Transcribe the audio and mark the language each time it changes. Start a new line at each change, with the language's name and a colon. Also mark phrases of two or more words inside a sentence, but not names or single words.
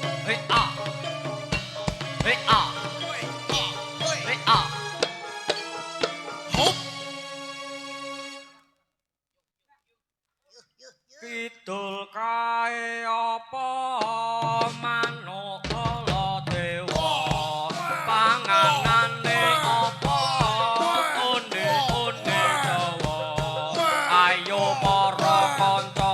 Javanese: ฮ้ยอ่ะเฮ้ยอ่ะ เฮ้ยอ่ะเฮ้ย เฮ้ยอ่ะ ฮบ Kidul kae apa manuk kala dewa panganane apa une dawa ayo para kanca